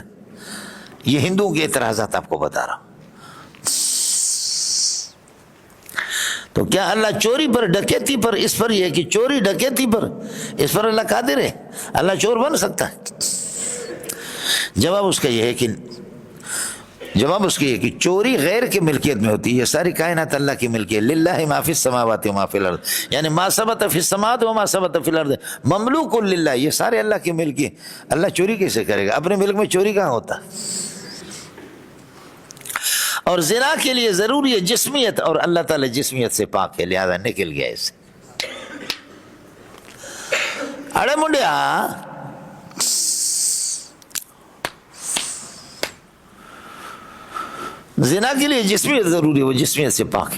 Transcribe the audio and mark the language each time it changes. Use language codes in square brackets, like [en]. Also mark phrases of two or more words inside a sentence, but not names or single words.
[ur] یہ ہندوؤں کے اعتراضات آپ کو بتا رہا ہوں. تو کیا اللہ چوری پر، ڈکیتی پر، اس پر یہ کہ چوری ڈکیتی پر اس پر اللہ قادر ہے؟ اللہ چور بن سکتا ہے؟ جواب اس کا یہ ہے کہ چوری غیر کی ملکیت میں ہوتی ہے. یہ ساری کائنات اللہ کی ملکیت. [ar] للہ ما فی السماوات و ما فی الارض، یعنی ما ثبت فی السماوات و ما ثبت فی الارض مملوک للہ. [ur] یہ سارے اللہ کی ملک ہے. اللہ چوری کیسے کرے گا؟ اپنے ملک میں چوری کہاں ہوتا؟ اور زنا کے لیے ضروری ہے جسمیت، اور اللہ تعالی جسمیت سے پاک ہے، لہذا نکل گیا اسے. [pa] اڑے منڈیا، [ur] زنا کے لیے جسمیت ضروری ہے، وہ جسمیت سے پاک ہے.